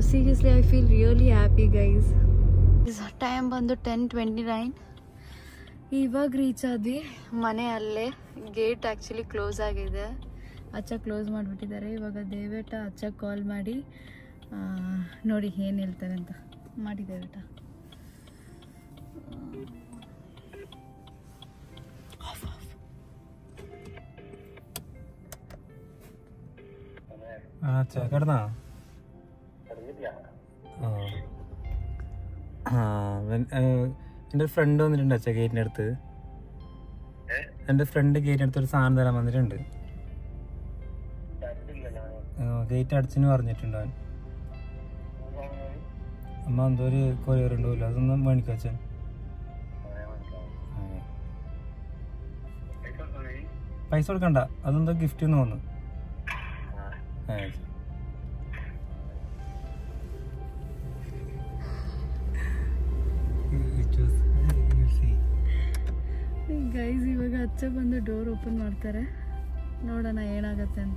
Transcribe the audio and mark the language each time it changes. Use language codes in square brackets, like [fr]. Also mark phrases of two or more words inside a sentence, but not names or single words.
[en] Seriously I feel really happy guys. ಟೈಮ್ ಬಂದು 10:29. [kn] ಇವಾಗ ರೀಚ್ ಆದ್ವಿ ಮನೆ. ಅಲ್ಲೇ [en] gate actually close [kn] ಆಗಿದೆ, ಅಚ್ಚ ಕ್ಲೋಸ್ ಮಾಡಿಬಿಟ್ಟಿದ್ದಾರೆ. ಇವಾಗ ದೇವೇಟ ಅಚ್ಚ ಕಾಲ್ ಮಾಡಿ ನೋಡಿ ಏನು ಹೇಳ್ತಾರೆ ಅಂತ ಮಾಡಿ. ದೇವೇಟ [ml] കിടന്നാ എൻ്റെ ഫ്രണ്ട് വന്നിട്ടുണ്ട് അച്ഛ ഗേറ്റിൻ്റെ അടുത്ത്. എൻ്റെ ഫ്രണ്ട് ഗേറ്റിൻ്റെ അടുത്ത് ഒരു സാധനം തരാൻ വന്നിട്ടുണ്ട്. ഗേറ്റ് അടച്ചിന് പറഞ്ഞിട്ടുണ്ട് അവൻ. അമ്മ എന്തോ ഒരു കൊറിയർ ഉണ്ടാവില്ല, അതൊന്നും മേടിക്കും അച്ഛൻ. പൈസ കൊടുക്കണ്ട, അതെന്തോ ഗിഫ്റ്റ് എന്ന് തോന്നുന്നു. [kn] ಗೈಸ್ ಇವಾಗ ಅಚ್ಚ ಬಂದು [en] door open [kn] ಮಾಡ್ತಾರೆ, ನೋಡೋಣ ಏನಾಗತ್ತೆ ಅಂತ.